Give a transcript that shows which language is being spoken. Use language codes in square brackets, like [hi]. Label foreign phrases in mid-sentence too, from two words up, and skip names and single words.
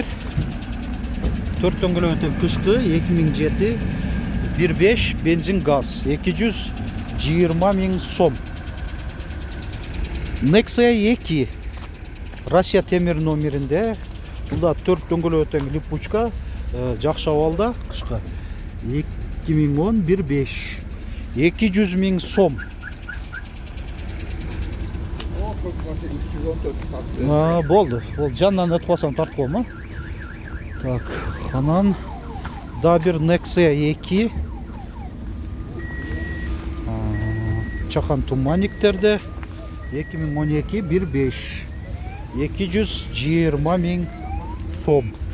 [ky] 4 дөңгөлөктөр кышкы 2007 1.5 бензин газ 220 000 сом. Nexia 2 Россия темир номеринде. Буда 4 дөңгөлөктөр липучка жакшы абалда кышкы 2010 1.5 200 000 сом. Болды. Ол жанынан өтүп калсам тартып колма. Так, анан да бир Nexia 2 чакан туманниктерде 2012 1.5 220 000 сом.